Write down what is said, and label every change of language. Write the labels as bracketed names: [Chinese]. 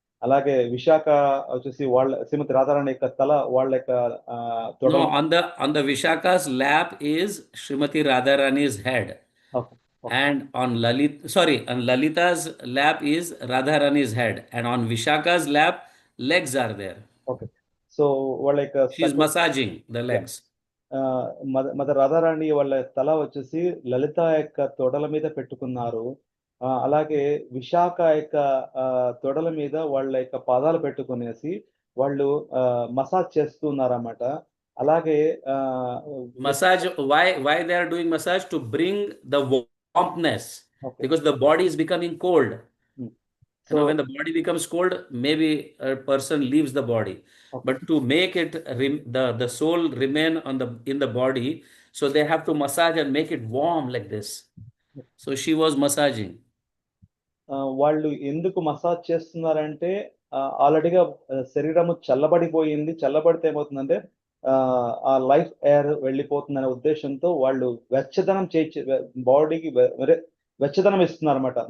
[Telugu] అలాగే విశాఖ వచ్చేసి వాళ్ళ శ్రీమతి రాధారాణి యొక్క తల వాళ్ళ యొక్క [English] No, on the Vishaka's lap is Srimati Radharani's head. Okay. And on Lalita's lap is Radharani's head. And on Vishaka's lap, legs are there. [Telugu] Okay. So వాళ్ళ యొక్క [English] She's massaging the legs. [Telugu] Mother Radharani వాళ్ళ తల వచ్చేసి లలిత యొక్క తొడల మీద పెట్టుకున్నారు. అలాగే విశాఖ యొక్క తొడల మీద వాళ్ళ యొక్క పాదాలు పెట్టుకునేసి వాళ్ళు మసాజ్ చేస్తున్నారన్నమాట. అలాగే [English] massage, why they are doing massage? To bring the warmness. Okay. Because the body is becoming cold. So when the body becomes cold, maybe a person leaves the body. Okay. But to make it the soul remain in the body, so they have to massage and make it warm like this. So she was massaging. [Telugu] వాళ్ళు ఎందుకు massage చేస్తున్నారంటే, ఆల్రెడీగా శరీరము చల్లబడిపోయింది. చల్లబడితే ఏమవుతుందంటే ఆ life air వెళ్ళిపోతుందనే ఉద్దేశంతో వాళ్ళు వెచ్చదనం బాడీకి వెచ్చదనం ఇస్తున్నారు అనమాట.